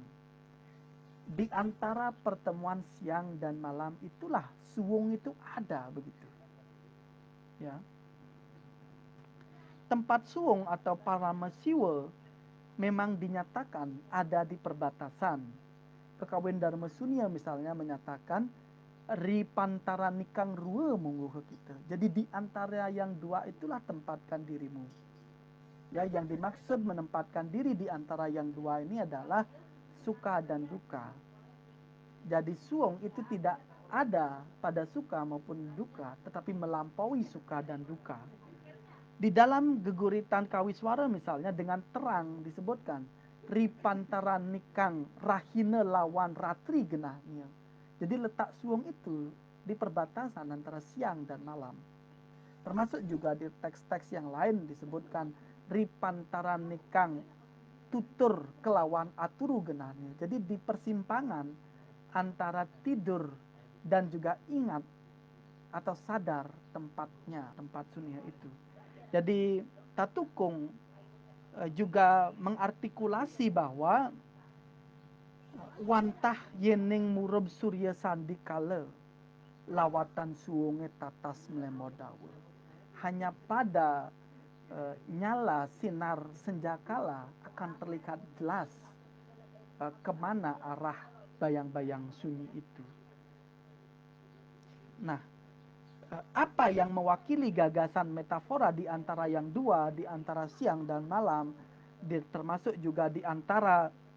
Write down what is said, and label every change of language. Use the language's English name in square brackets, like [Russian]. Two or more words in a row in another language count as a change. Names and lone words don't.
[Indonesian] Di antara pertemuan siang dan malam itulah suwung itu ada begitu. Ya. Tempat suwung atau paramasiwa memang dinyatakan ada di perbatasan. Kekawin Dharma Sunia misalnya menyatakan [Kawi] ri pantara nikang rua mungguh kita. [Indonesian] Jadi di antara yang dua itulah tempatkan dirimu. Ya, yang dimaksud menempatkan diri di antara yang dua ini adalah suka dan duka. Jadi suwung itu tidak ada pada suka maupun duka, tetapi melampaui suka dan duka. Di dalam geguritan Kawiswara misalnya dengan terang disebutkan [Kawi] ripantara nikang rahina lawan ratri genahnya. [Indonesian] Jadi letak suwung itu di perbatasan antara siang dan malam. Termasuk juga di teks-teks yang lain disebutkan [Kawi] ripantara nikang tutur kelawan aturu genahnya. [Indonesian] Jadi di persimpangan antara tidur dan juga ingat atau sadar tempatnya, tempat sunia itu. Jadi Tatukung juga mengartikulasi bahwa [Balinese] wantah yening murub surya sandi kala lawatan suwunge tatas melemodawe. [Indonesian] Hanya pada nyala sinar senjakala akan terlihat jelas kemana arah bayang-bayang sunyi itu. Nah, apa yang mewakili gagasan metafora di antara yang dua, di antara siang dan malam, termasuk juga di antara